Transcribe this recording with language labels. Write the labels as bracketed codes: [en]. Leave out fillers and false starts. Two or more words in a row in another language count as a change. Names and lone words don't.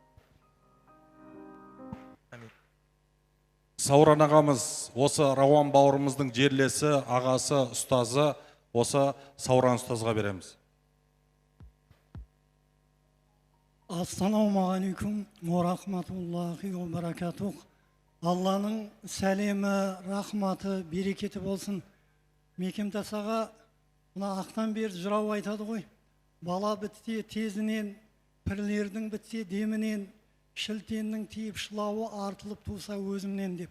[kk] Сауран ағамыз, осы Рауан бауырымыздың жерлесі, ағасы, ұстазы, осы Сауран ұстазға береміз. [ar] السلام عليكم ورحمة الله وبركاته. [kk] Алланың сәлемі, рахматы, берекеті болсын. Мекемтасаға мына ақтан бері жырау айтады ғой. Бала бітсе тезінен, пірлердің бітсе демінен, шілтеннің тиіп шылауы артылып туса өзімнен деп.